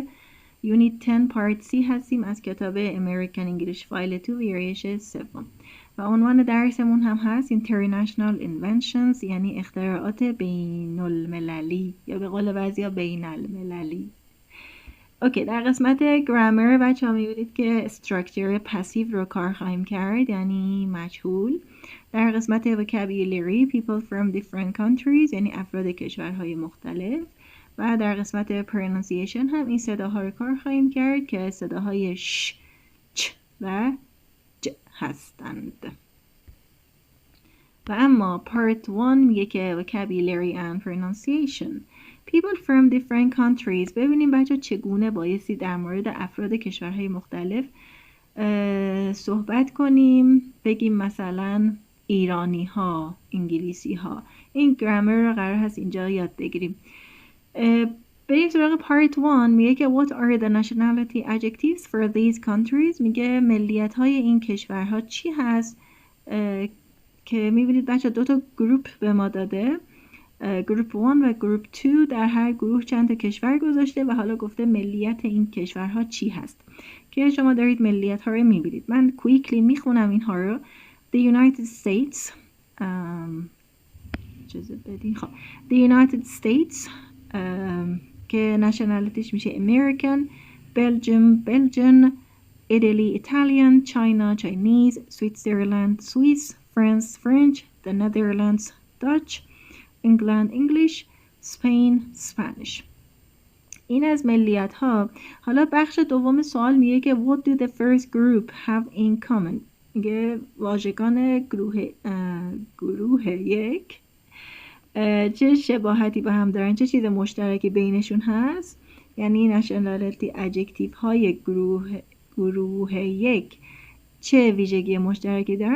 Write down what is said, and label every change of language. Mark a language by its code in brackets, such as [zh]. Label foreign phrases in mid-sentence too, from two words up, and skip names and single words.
[fa] یونیت 10 پارت C هستیم از کتاب American English File 2 ویرایش 3 و عنوان درسمون هم هست International Inventions، یعنی اختراعات بین المللی یا به قول بعضیا بین المللی. اوکی، در قسمت گرامر بچه ها میبینید که [en] structure passive [fa] رو کار خواهیم کرد، یعنی مجهول. در قسمت [en] vocabulary people from different countries، [fa] یعنی افراد کشورهای مختلف. و در قسمت pronunciation هم این صداها رو کار خواهیم کرد که صداهای ش، چ و ج هستند. و اما [en] part 1 [fa] میگه که [en] vocabulary and pronunciation people from different countries. [fa] ببینیم بچه چگونه بایستی در مورد افراد کشورهای مختلف صحبت کنیم. بگیم مثلا ایرانی ها، انگلیسی ها. این گرامر رو قرار هست اینجا یاد بگیریم. بریم سراغ [en] part 1. [fa] میگه که [en] what are the nationality adjectives for these countries. [fa] میگه ملیت های این کشورها چی هست، که میبینید بچه دو تا گروپ به ما داده، گروپ 1 و گروپ 2. در هر گروه چند تا کشور گذاشته و حالا گفته ملیت این کشورها چی هست که شما دارید ملیت ها رو میبینید. من کویکلی میخونم اینها رو. [en] The United States The United States که nationalityش میشه American، Belgium Belgian، Italy Italian، China Chinese، Switzerland Swiss، France French، the Netherlands Dutch، England English، Spain Spanish. [fa] این از ملیت ها. حالا بخش دوم سوال میگه که [en] what do the first group have in common. [fa] میگه واژگان گروه یک چه شباهتی با هم دارن، چه چیز مشترکی بینشون هست. یعنی [en] nationality adjective [fa] های گروه یک چه ویژگی مشترکی دارن.